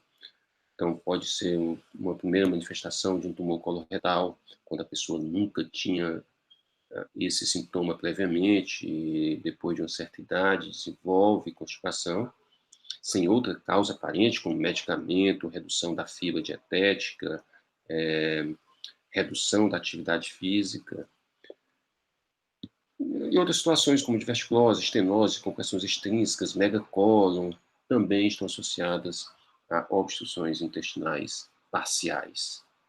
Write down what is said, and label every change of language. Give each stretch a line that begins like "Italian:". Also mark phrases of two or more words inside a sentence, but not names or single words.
Portuguese: Então, pode ser uma primeira manifestação de um tumor coloretal, quando a pessoa nunca tinha esse sintoma previamente, e depois de uma certa idade desenvolve constipação, sem outra causa aparente, como medicamento, redução da fibra dietética, redução da atividade física. E outras situações, como diverticulose, estenose, compressões extrínsecas, megacólon, também estão associadas a obstruções intestinais parciais.